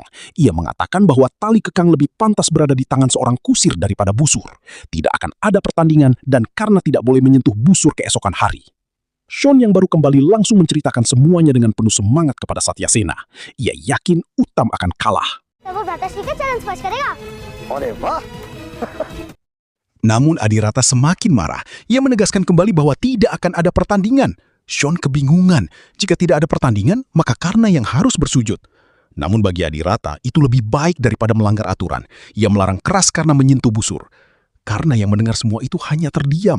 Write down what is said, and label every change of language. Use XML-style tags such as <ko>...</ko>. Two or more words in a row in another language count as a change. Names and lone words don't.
<id>Ia mengatakan bahwa tali kekang lebih pantas berada di tangan seorang kusir daripada busur. Tidak akan ada pertandingan dan Karna tidak boleh menyentuh busur keesokan hari. Sean yang baru kembali langsung menceritakan semuanya dengan penuh semangat kepada Satyasena. Ia yakin Uttam akan kalah.</id> <hi>तब वो भ्राताश्री का चरण स्पर्श करेगा अरे वाह</hi> <id>Namun Adirata semakin marah. Ia menegaskan kembali bahwa tidak akan ada pertandingan. Sean kebingungan. Jika tidak ada pertandingan, maka Karna yang harus bersujud. Namun bagi Adirata, itu lebih baik daripada melanggar aturan. Ia melarang keras karena menyentuh busur. Karna yang mendengar semua itu hanya terdiam.</id>